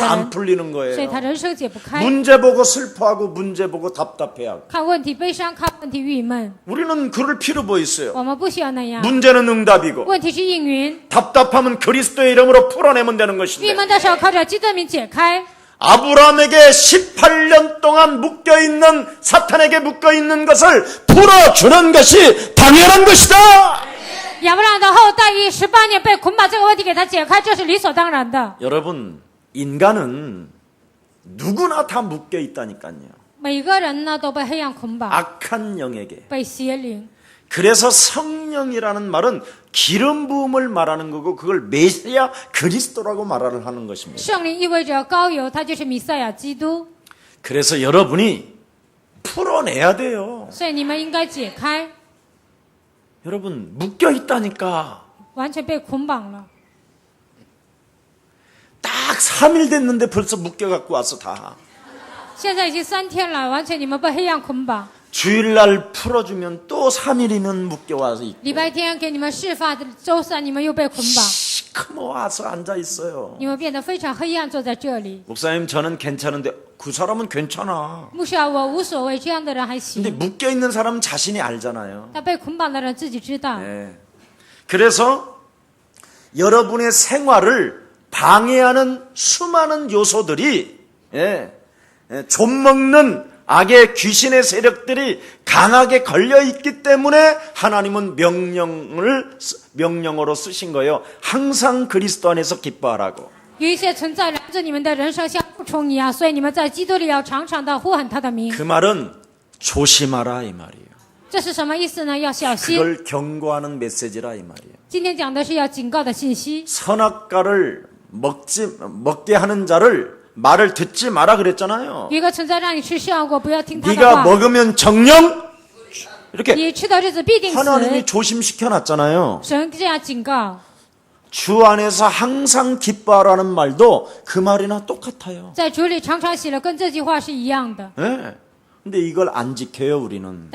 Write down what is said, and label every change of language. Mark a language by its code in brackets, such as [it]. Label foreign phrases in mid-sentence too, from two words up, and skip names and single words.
[zh] 的 [ko] 안 [zh] 人， [ko] 풀리는 [zh] 所以 [ko] 거예요. [zh] 他人生解不开。 [ko] 문제 보고 슬퍼하고 문제 보고 답답해하고. [zh] 看问题悲伤，看问题郁闷。 [ko] 우리는 그럴 필요 뭐 있어요? [zh] 我们不需要那样。 [ko] 문제는 응답이고 [zh] 问题是应允， [ko] 답답함은 그리스도의 이름으로 풀어내면 되는 [zh] 郁 [ko] 것인데 [zh] 闷的时候靠着基督的名解开。 [ko] 아브라함에게 18년 동안 묶여있는 사탄에게 묶여있는 것을 풀어주는 것이 당연한 것이다. [zh] 亚伯拉罕的后代以18年被捆绑这个问题给他解开，这是理所当然的。 [ko] 여러분 인간은 누구나 다 묶여있다니까요. [zh] 每个人呢都被黑暗捆绑， [ko] 악한 영에게. [zh] 被邪灵。 [ko] 그래서 성령이라는 말은 기름 부음을 말하는 거고 그걸 메시아 그리스도라고 말을 하는 것입니다. [zh] 圣灵意味着膏油，它就是弥赛亚基督， [ko] 그래서 여러분이 풀어내야 돼요. [zh] 所以你们应该解开。 [ko] 여러분 묶여 있다니까. [zh] 完全被捆绑了， [ko] 딱 3일 됐는데 벌써 묶여 갖고 왔어 다. [zh] 现在已经3天了，完全你们被黑暗捆绑。 [ko] 주일날 풀어주면 또 3일이면 묶여 와서 있고. [zh] 礼拜天给你们释放，周三你们又被捆绑， [ko] 시커머 와서 앉아 있어요. [zh] 你们变得非常黑暗，坐在这里。 [ko] 목사님 저는 괜찮은데 그 사람은 괜찮아. [zh] 牧师啊，我无所谓，这样的人还 [ko] 근데 [zh] 行。 [ko] 묶여 있는 사람은 자신이 알잖아요. [zh] 但被捆绑的人自己知道。 [ko] 네. 그래서 여러분의 생활을 방해하는 수많은 요소들이 좀 먹는 악의 귀신의 세력들이 강하게 걸려 있기 때문에 하나님은 명령으로 쓰신 거예요. 항상 그리스도 안에서 기뻐하라고. [zh] 有一些存在拦着你们的人生像蛀虫一样，所以你们在基督里要常常的呼喊他的名。 [ko] 그 말은 조심하라 이 말이에요. [zh] 这是什么意思呢？要小心。 [ko] 그걸 경고하는 메시지라 이 말이에요. [zh] 今天讲的是要警告的信息。 [ko] 선악과를 먹게 하는 자를 말을 듣지 마라 그랬잖아요. [zh] 有一个存在让你吃善果，不要听他的 [ko] 네가 [zh] 话。 [ko] 먹으면 정령 이렇게 [zh] 你吃的日子必定死。 [ko] 하나님이 조심시켜 놨잖아요. [zh] 神这样警告， [ko] 주 안에서 항상 기뻐하라는 말도 그 말이나 똑같아요. [zh] 在主里常常喜乐，跟这句话是一样的。 [ko] 네. 근데 이걸 안 지켜요 우리는.